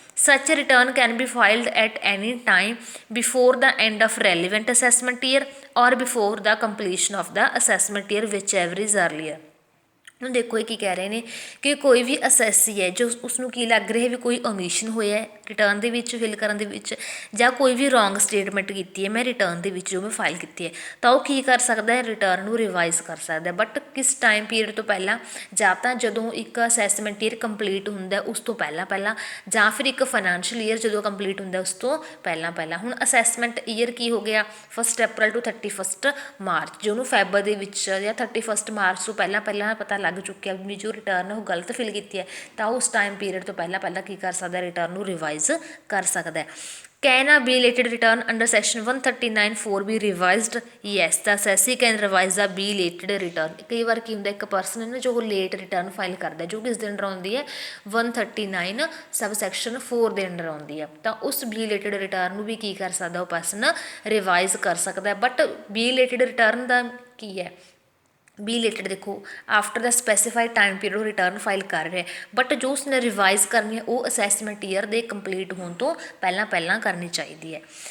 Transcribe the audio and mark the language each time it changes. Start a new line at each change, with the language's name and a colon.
English: Such a return can be filed at any time before the end of relevant assessment year or before the completion of the assessment year, whichever is earlier.
Punjabi: ਹੁਣ ਦੇਖੋ ਇਹ ਕੀ ਕਹਿ ਰਹੇ ਨੇ ਕਿ ਕੋਈ ਵੀ ਅਸੈਸੀ ਹੈ ਜੋ ਉਸਨੂੰ ਕੀ ਲੱਗ ਰਿਹਾ ਵੀ ਕੋਈ ਓਮਿਸ਼ਨ ਹੋਇਆ ਰਿਟਰਨ ਦੇ ਵਿੱਚ ਫਿਲ ਕਰਨ ਦੇ ਵਿੱਚ, ਜਾਂ ਕੋਈ ਵੀ ਰੋਂਗ ਸਟੇਟਮੈਂਟ ਕੀਤੀ ਹੈ ਮੈਂ ਰਿਟਰਨ ਦੇ ਵਿੱਚ ਜੋ ਮੈਂ ਫਾਈਲ ਕੀਤੀ ਹੈ, ਤਾਂ ਉਹ ਕੀ ਕਰ ਸਕਦਾ ਹੈ, ਰਿਟਰਨ ਨੂੰ ਰਿਵਾਈਜ਼ ਕਰ ਸਕਦਾ। ਬਟ ਕਿਸ ਟਾਈਮ ਪੀਰੀਅਡ ਤੋਂ ਪਹਿਲਾਂ, ਜਾਂ ਤਾਂ ਜਦੋਂ ਇੱਕ ਅਸੈਸਮੈਂਟ ਈਅਰ ਕੰਪਲੀਟ ਹੁੰਦਾ ਉਸ ਤੋਂ ਪਹਿਲਾਂ ਜਾਂ ਫਿਰ ਇੱਕ ਫਾਈਨੈਂਸ਼ੀਅਲ ਈਅਰ ਜਦੋਂ ਕੰਪਲੀਟ ਹੁੰਦਾ ਉਸ ਤੋਂ ਪਹਿਲਾਂ। ਹੁਣ ਅਸੈਸਮੈਂਟ ਈਅਰ ਕੀ ਹੋ ਗਿਆ 1 ਅਪ੍ਰੈਲ ਤੋਂ 31 ਮਾਰਚ, ਜੋ ਉਹਨੂੰ ਫੈਬਰ ਦੇ ਵਿੱਚ ਜਾਂ 31 ਮਾਰਚ ਤੋਂ ਪਹਿਲਾਂ ਪਤਾ ਲੱਗ ਚੁੱਕਿਆ ਵੀ ਜੋ ਰਿਟਰਨ ਉਹ ਗਲਤ ਫਿਲ ਕੀਤੀ ਹੈ, ਤਾਂ ਉਸ ਟਾਈਮ ਪੀਰੀਅਡ ਤੋਂ ਪਹਿਲਾਂ ਕੀ ਕਰ ਸਕਦਾ, ਰਿਟਰਨ ਨੂੰ ਰਿਵਾਈਜ਼ ਕਰ ਸਕਦਾ ਹੈ।
English: Can a belated return under section 139(4) be revised? Yes, the assessee can revise the belated return.
Punjabi: ਕਈ ਵਾਰ ਕੀ ਹੁੰਦਾ ਇੱਕ ਪਰਸਨ ਹੈ ਨਾ ਜੋ ਲੇਟ ਰਿਟਰਨ ਫਾਈਲ ਕਰਦਾ, ਜੋ ਕਿਸ ਦੇ ਅੰਡਰ ਆਉਂਦੀ ਹੈ 139 ਸਬ ਸੈਕਸ਼ਨ 4 ਦੇ ਅੰਡਰ ਆਉਂਦੀ ਹੈ, ਤਾਂ ਉਸ ਬੀਲੇਟਡ ਰਿਟਰਨ ਨੂੰ ਵੀ ਕੀ ਕਰ ਸਕਦਾ ਉਹ ਪਰਸਨ ਰਿਵਾਈਜ਼ ਕਰ ਸਕਦਾ। ਬਟ ਬੀਲੇਟਡ ਰਿਟਰਨ ਦਾ ਕੀ ਹੈ, ਬੀਲੇਟਡ ਦੇਖੋ
English: after the specified time period
Punjabi: ਉਹ ਰਿਟਰਨ ਫਾਈਲ ਕਰ ਰਿਹਾ, ਬਟ ਜੋ ਉਸਨੇ ਰਿਵਾਈਜ਼ ਕਰਨੀ ਹੈ ਉਹ ਅਸੈਸਮੈਂਟ ਈਅਰ ਦੇ ਕੰਪਲੀਟ ਹੋਣ ਤੋਂ ਪਹਿਲਾਂ ਕਰਨੀ ਚਾਹੀਦੀ ਹੈ।